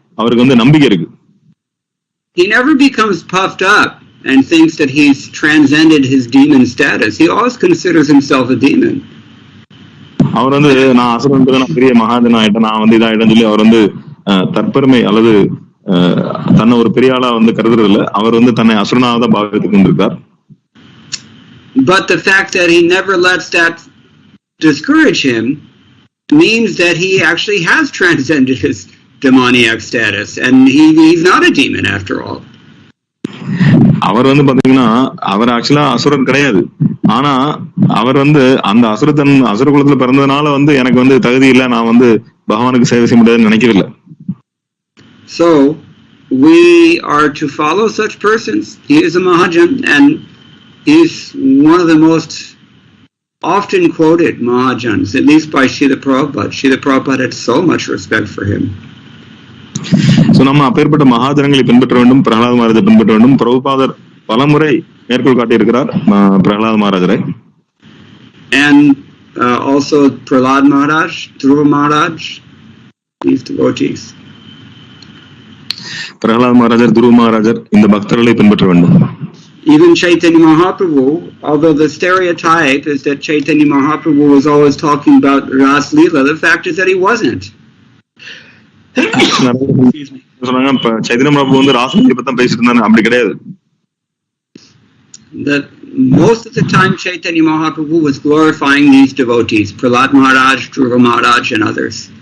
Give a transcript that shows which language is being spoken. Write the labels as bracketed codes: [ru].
[ta] அவருக்கு வந்து நம்பிக்கை இருக்கு. [en] He never becomes puffed up and thinks that he's transcended his demon status. He always considers himself a demon. [ta] அவர் வந்து நான் அசுரன், நான் பெரிய மகாஜன் ஆயிட்டேன், நான் வந்து இதாயிட்டேன்னு சொல்லி அவர் வந்து தற்பெருமை அல்லது தன்னை ஒரு பெரிய ஆளா வந்து கருதுறது இல்ல. அவர் வந்து தன்னை அசுரனாக தான் பாவித்துக் கொண்டிருக்கார். [en] But the fact that he never lets that discourage him means that he actually has transcended his demoniac status and he's not a demon after all. [ta] அவர் வந்து பாத்தீங்கன்னா அவர் ஆக்சுவலா அசுரன் கிடையாது, ஆனா அவர் வந்து அந்த அசுர குலத்துல பிறந்ததுனால வந்து எனக்கு வந்து தகுதி இல்லை, நான் வந்து பகவானுக்கு சேவை செய்ய முடியாதுன்னு நினைக்கவில்லை. [en] So we are to follow such persons. He is a Mahajan and he's one of the most often quoted Mahajans, at least by Srila Prabhupada. Srila Prabhupada had so much respect for him. [ta] So நம்ம அப்பேற்பட்ட மகாஜனங்களை பின்பற்ற வேண்டும், பிரஹ்லாத் மகாராஜை பின்பற்ற வேண்டும். பிரபுபாதர் பலமுறை மேற்கோள் காட்டியிருக்கிறார் Prahalad மகாராஜரை. [en] And also Prahlad Maharaj, Dhruva Maharaj, these devotees. [ta] Prahalad மகாராஜர், துருவ மகாராஜர் இந்த பக்தர்களை பின்பற்ற வேண்டும். [en] Even Chaitanya Mahaprabhu, although the stereotype is that Chaitanya Mahaprabhu was always talking about Ras Leela, the fact is that he wasn't. [ta] சொன்னாங்க சைதன்ய பிரபு வந்து ராசலீலை பத்தி தான் பேசிட்டு இருந்தாங்க, அப்படி கிடையாது. [en] That most of the time Chaitanya Mahaprabhu was glorifying these devotees, Prahlad Maharaj, Dhruva Maharaj and others.